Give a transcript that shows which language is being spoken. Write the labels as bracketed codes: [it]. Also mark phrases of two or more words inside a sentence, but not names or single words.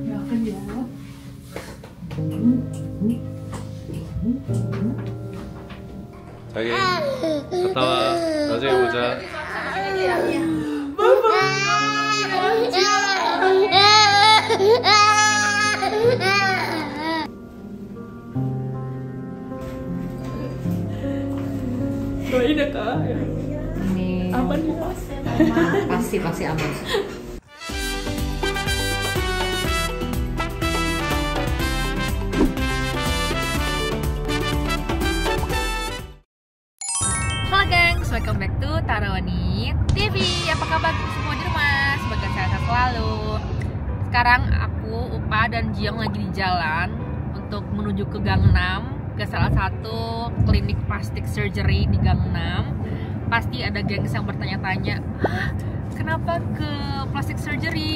[id] Makan ya. [ko] 자기 갔다 와. 나중에 보자. [id] Doain ya kak. Amin. Aman ya. Pasti aman. Halo gengs, [en] welcome back to Tarawani TV. [id] Apa kabar semua di rumah? Semoga sehat selalu. Sekarang aku, Upa, dan Jiong lagi di jalan untuk menuju ke Gang 6, ke salah satu klinik [en] plastik surgery [id] di Gang 6. Pasti ada gengs yang bertanya-tanya, kenapa ke [en] plastik surgery?